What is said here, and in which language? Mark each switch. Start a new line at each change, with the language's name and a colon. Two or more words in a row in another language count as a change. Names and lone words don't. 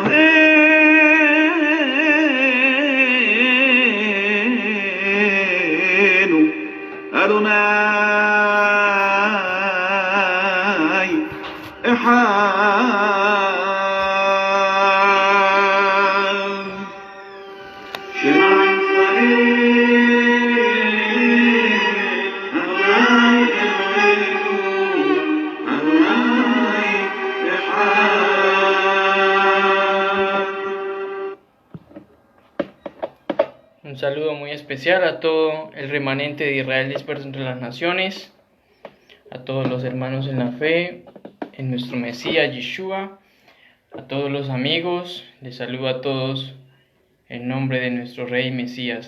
Hebrew: אלוהינו, אדוני אחד. שמע ישראל, אדוני אלוהינו, אדוני אחד.
Spanish: Un saludo muy especial a todo el remanente de Israel disperso entre las naciones, a todos los hermanos en la fe, en nuestro Mesías Yeshua, a todos los amigos. Les saludo a todos en nombre de nuestro Rey Mesías.